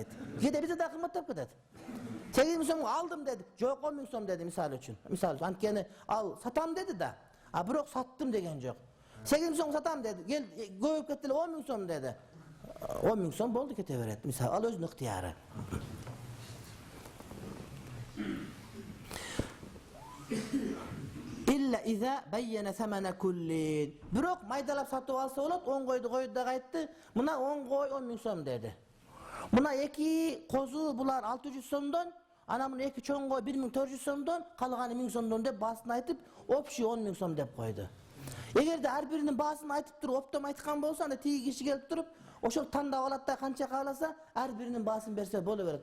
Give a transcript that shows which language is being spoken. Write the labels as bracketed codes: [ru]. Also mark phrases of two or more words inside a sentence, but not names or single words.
[ky] Кээде бизде да кымбаттап кетет. 8.000 сомго алдым деди. Жок, 10.000 сом деди мисалы үчүн. Анткени ал сатам деди да. Бирок саттым деген жок. 8.000 сом сатам деди. Кел көбөйүп кетти эле 10.000 сом деди. 10.000 сом болду кете берет. Мисалы, ал өзүнүн ыктыяры. [ar] إلا إذا بين ثمن كل. [ky] Бирок майдалап сатып алса болот, 10 койду койду да айтты. Мына 10 кой 10.000 сом деди. Мына 2 козу булар 600 сомдон, ана мына 2 чоң кой 1400 сомдон, калганы 1000 сомдон деп басын айтып, общий 10.000 сом деп койду. Эгерде ар биринин баасын айтып туруп, оптом айткан болсо, анда тиги киши келип туруп, ошол тандап алат да канча кааласа, ар биринин баасын берсе боло берет.